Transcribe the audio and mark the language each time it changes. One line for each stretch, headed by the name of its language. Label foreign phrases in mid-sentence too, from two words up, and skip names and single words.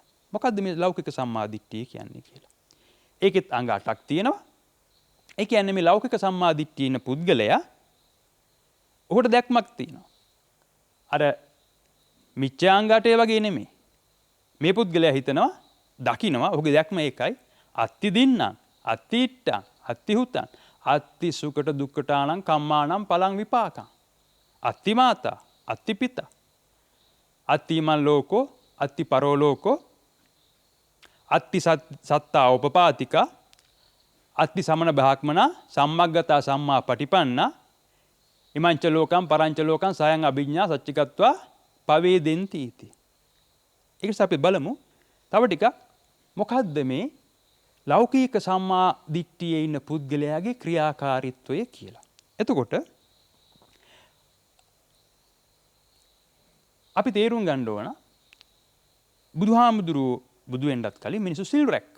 Sinhala: මොකද්ද මේ ලෞකික සම්මාදිට්ඨිය කියන්නේ කියලා. ඒකෙත් අංග 8ක් තියෙනවා. ඒ කියන්නේ මේ ලෞකික සම්මාදිට්ඨිය ඉන්න පුද්ගලයා ඔහුට දැක්මක් තියෙනවා. අර මිච්ඡාංගාටේ වගේ නෙමෙයි. මේ පුද්ගලයා හිතනවා, දකිනවා, ඔහුගේ දැක්ම ඒකයි.
Pali: අත්ති දින්නම්, අත්ති ඉට්ටං, අත්ති හුතං, අත්ති සුකට දුක්ඛටානං කම්මානං පලං විපාකං. අත්ති මාතා, අත්ති පිතා. අත්තිමන් ලෝකෝ, අත්ති පරෝ ලෝකෝ, අත්ති සත්තා උපපාතිකා, අත්ති සමන බ්‍රාහ්මනා සම්මග්ගතා සම්මා පටිපන්නා ඉමංච ලෝකං පරංච ලෝකං සයං අභිඤ්ඤා සච්චිකත්වා පවේදෙන්ති इति.
Sinhala: ඒක අපි බලමු. තව ටිකක් මොකද්ද මේ ලෞකික සම්මා දිට්ඨියේ ඉන්න පුද්ගලයාගේ ක්‍රියාකාරීත්වය කියලා. එතකොට අපි තේරුම් ගන්න ඕන බුදුහාමුදුරුවෝ බුදු වෙන්නත් කලින් මිනිස්සු සිල් රැක්කා.